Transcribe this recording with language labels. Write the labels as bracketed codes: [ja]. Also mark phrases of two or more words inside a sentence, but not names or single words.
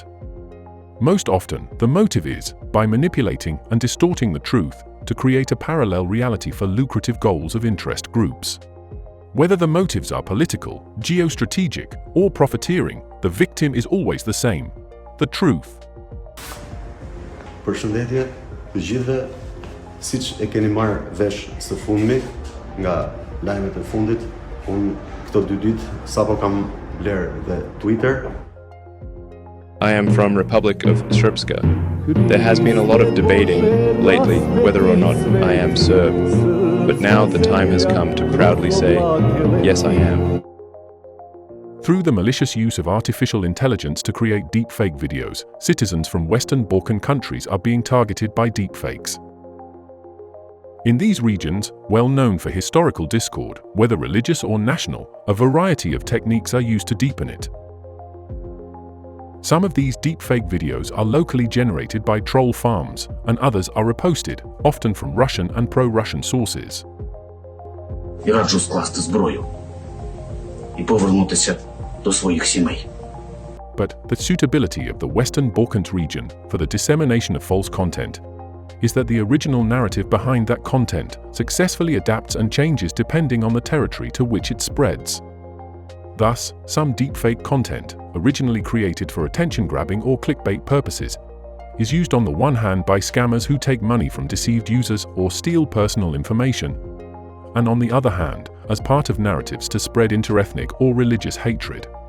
[en] Most often, the motive is, by manipulating and distorting the truth, to create a parallel reality for lucrative goals of interest groups. Whether the motives are political, geostrategic, or profiteering, the victim is always the same: the truth. [sq] Përshëndetje të gjithëve, siç e keni marrë vesh së fundmi nga lajmet e fundit, unë këto 2 ditë sapo kam bler dhe Twitter. [en] I am from Republic of Srpska. There has been a lot of debating lately whether or not I am Serb, but now the time has come to proudly say, yes, I am. Through the malicious use of artificial intelligence to create deepfake videos, citizens from Western Balkan countries are being targeted by deepfakes. In these regions, well known for historical discord, whether religious or national, a variety of techniques are used to deepen it. Some of these deepfake videos are locally generated by troll farms, and others are reposted, often from Russian and pro-Russian sources. [uk] І раджу скласти зброю і повернутися до своїх сімей. [en] But the suitability of the Western Balkans region for the dissemination of false content is that the original narrative behind that content successfully adapts and changes depending on the territory to which it spreads. Thus, some deepfake content, originally created for attention-grabbing or clickbait purposes, is used on the one hand by scammers who take money from deceived users or steal personal information, and on the other hand, as part of narratives to spread interethnic or religious hatred.